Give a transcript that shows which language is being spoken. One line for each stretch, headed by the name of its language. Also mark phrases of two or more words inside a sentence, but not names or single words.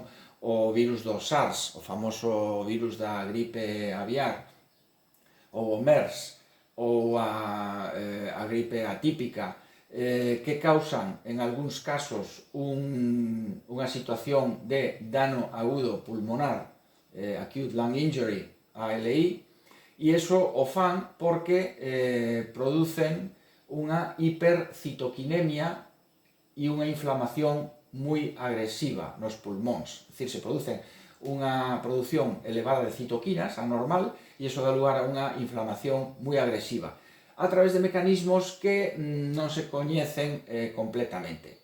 Galician: o virus do SARS, o famoso virus da gripe aviar, ou o MERS, ou a gripe atípica, que causan en algúns casos unha situación de dano agudo pulmonar,
English: acute lung injury,
Galician: ALI, e iso o fan porque producen unha hipercitoquinemia e unha inflamación moi agresiva nos pulmóns. É dicir, se produce unha produción elevada de citoquinas, anormal, e iso dá lugar a unha inflamación moi agresiva, a través de mecanismos que non se coñecen completamente.